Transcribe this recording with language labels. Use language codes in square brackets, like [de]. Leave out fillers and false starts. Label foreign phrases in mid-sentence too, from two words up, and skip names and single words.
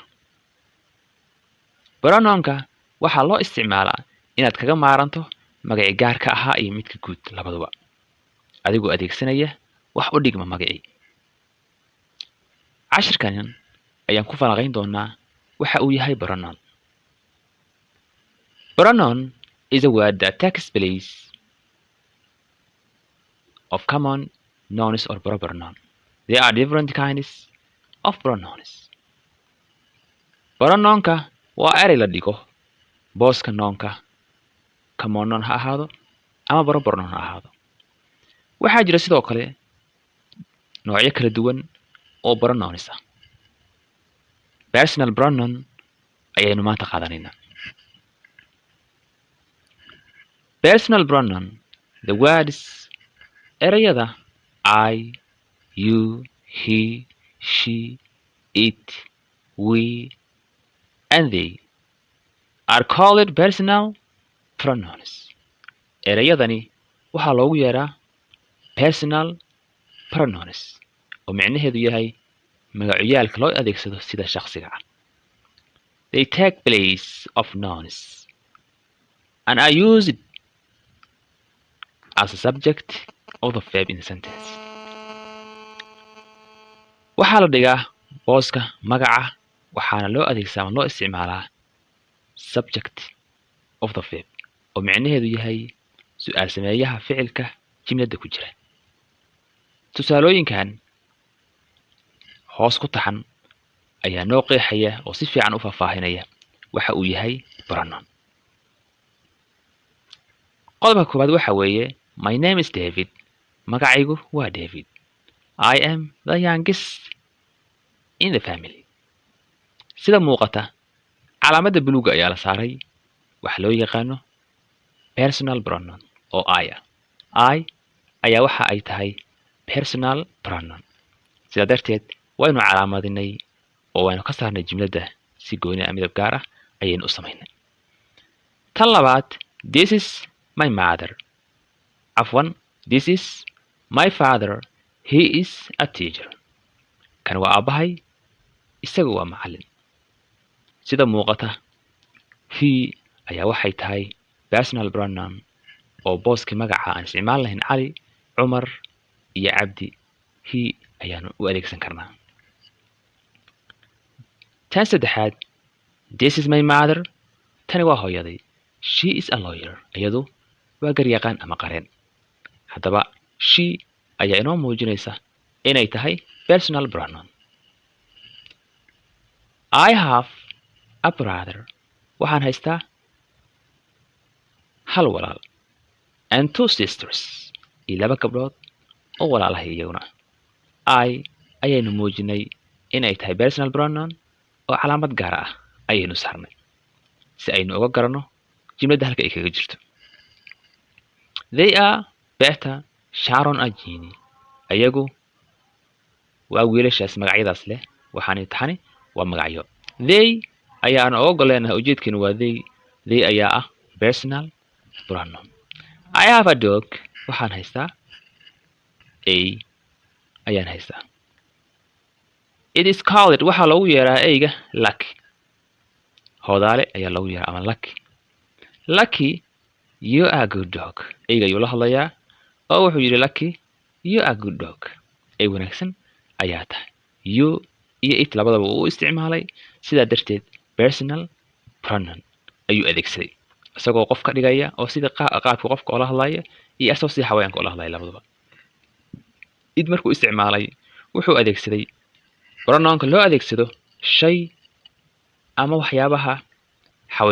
[so] Pronounka waxaa loo isticmaalaa inaad kaga maaranto magaci gaarka ahaa iyo midka guud labaduba adigoo adeegsanaya wax u dhigma magaci. Cashirkan ayaan ku falanqayn doonaa waxa uu yahay pronoun. [en] Pronoun is a word that takes place of common nouns or proper noun. There are different kinds of pronouns. [so] Pronounka waa eray la dhigo booska nounka [en] common noun [so] ha ahaado ama [en] proper noun [so] ha ahaado. Waxaa jira sidoo kale noocyo kala duwan oo pronouns ah. [en] Personal pronoun [so] ayaynu maanta qaadanaynaa. [en] Personal pronoun, the words erayada I, you, he, she, it, we, and they are called personal pronouns. [so] Erayadani waxaa loogu yeeraa [en] personal pronouns [so] oo micnaheedu yahay magacyaalka loo adeegsado sida shakhsiga ah. [en] They take place of nouns and are used as a subject of the verb in the sentence. [so] Waxaa la dhigaa booska magaca waxaana loo adeegsadaa ama loo isticmaalaa [en] subject of the verb [so] oo micnaheedu yahay su'aal sameeyaha ficilka jimlada ku jira. Tusaalooyinkan hoos ku taxan ayaa noo qeexaya oo si fiican u faahfaahinaya waxa uu yahay pronoun. Qodobka koowaad waxa weeye [en] my name is David. [so] Magacaygu waa David. [en] I am the youngest in the family. [so] Sida muuqata calaamada buluuga ayaa la saaray waxa loo yaqaano [en] personal pronoun [so] oo I ah. I ayaa waxa ay tahay [en] personal pronoun. [so] Sida darteed waynu calaamadinay oo waynu ka saarnay jumlada si gooni ah midab gaar ah ayaynu u samaynay. Tan labaad, [en] this is my mother. Afwan, this is my father. He is a teacher. [so] Kan waa aabahay isagu waa macallin. Sida muuqata he ayaa waxay tahay [en] personal pronoun [so] oo booska magaca aan isticmaal lahayn Cali, Cumar iyo Cabdi. He ayaanu u adeegsan karnaa. Tan saddexaad, [en] this is my mother. [so] Tani waa hooyaday. [en] She is a lawyer. [so] Iyadu waa garyaqaan ama qareen. Haddaba she ayaa inoo muujinaysa inay tahay [en] personal pronoun. I have a brother. [so] Waxaan haystaa hal walaal [en] and two sisters [so] iyo laba gabdhood oo walaalahay iyaguna. I ayaynu muujinay inay tahay [en] personal pronoun [so] oo calaamad gaar ah ayaynu saarnay si aynu uga garanno jumlada halka ay kaga jirto. [en] They are Peter, Sharon and Jeannie. [so] Ayagu waa wiilashaas magacyadaas leh waxaan taxani waa magacyo. They ayaan uga goleenahay ujeedkeenu waa they. They ayaa ah [en] personal pronoun. I have a dog. [so] Waxaan haystaa ayaan haystaa. [en] It is called [so] waxaa lagu yeeraa eyga Lucky. Hoodaale ayaa lagu yeeraa ama Lucky. [en] Lucky, you are a good dog. [so] Eyga ayuu la hadlayaa oo wuxuu yidhi [en] Lucky, you are a good dog. [so] Ey wanaagsan ayaa tahay. You iyo it labadaba uu isticmaalay sidaa darteed [en] personal pronoun [so] ayuu adeegsaday isagoo qof ka dhigaya oo sida qaabka qofka oo la hadlaya iyo asoo si xawayanka oo la hadlaya labaduba. It markuu isticmaalay wuxuu adeegsaday pronounka loo adeegsado shay ama waxyaabaha xawayaanaadka.